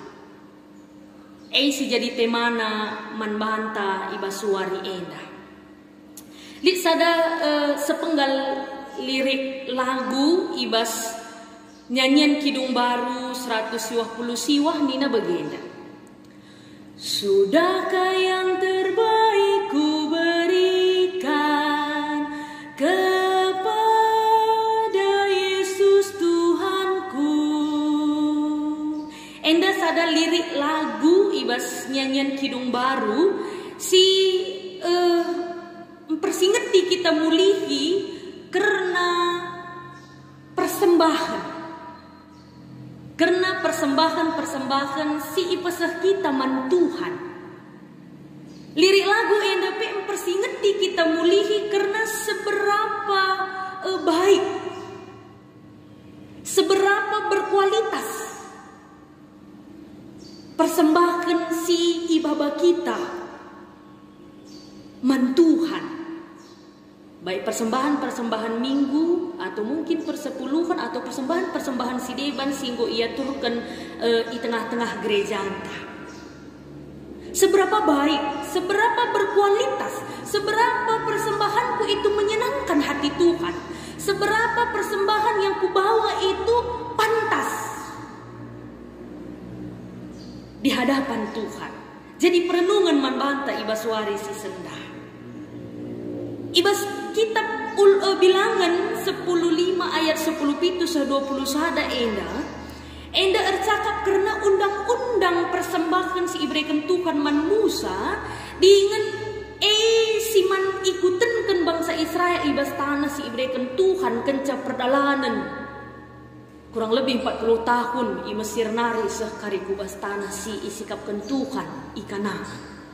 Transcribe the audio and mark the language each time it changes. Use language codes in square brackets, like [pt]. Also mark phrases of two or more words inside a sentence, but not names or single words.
[btx] Si jadi temana man banta ibas suari enda. Lit sada sepenggal lirik lagu ibas nyanyian Kidung Baru 120 siwah nina begenda. [id] Sudahkah yang terbaik ku berikan kepada Yesus Tuhanku. [btx] Enda sada lirik lagu ibas nyanyian Kidung Baru si persingeti kita mulihi karena persembahan. Karena persembahan si ipesah kita man Tuhan. Lirik lagu enda pe persingeti kita mulihi karena [id] seberapa baik, seberapa berkualitas persembahan [btx] si ibaba kita man Tuhan. [id] Baik persembahan minggu atau mungkin persepuluhan atau persembahan sideban singgo ia turunkan di tengah-tengah gereja anta. Seberapa baik, seberapa berkualitas, seberapa persembahanku itu menyenangkan hati Tuhan, seberapa persembahan yang kubawa itu pantas di hadapan Tuhan. [btx] Jadi perenungan manbanta ibas suari si sendah. Ibas kitab bilangan 10:5 ayat 10:20 sada enda ercakap karena undang-undang persembahan si ibrekan Tuhan man Musa dengan si man ikutenkan bangsa Israel ibas tanah si ibrekan Tuhan kenca perdalanan [id] kurang lebih [btx] 40 tahun i Mesir nari sekari kubas tanah si isikapkan Tuhan ikanah.